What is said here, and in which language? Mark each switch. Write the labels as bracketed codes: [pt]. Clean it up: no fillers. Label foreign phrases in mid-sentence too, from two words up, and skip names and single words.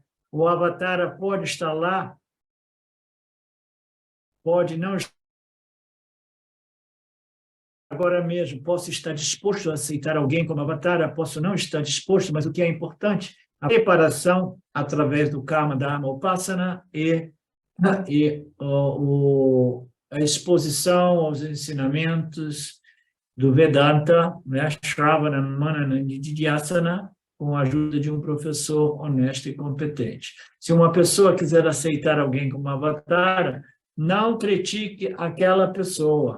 [pt] O avatara pode estar lá, pode não estar. Agora mesmo, posso estar disposto a aceitar alguém como avatara, posso não estar disposto, mas o que é importante, a preparação através do karma, dharma, upasana e a exposição aos ensinamentos do Vedanta, né, [sa] श्रवण, मनन, निदिध्यासन, [pt] com a ajuda de um professor honesto e competente. Se uma pessoa quiser aceitar alguém como avatara, não critique aquela pessoa.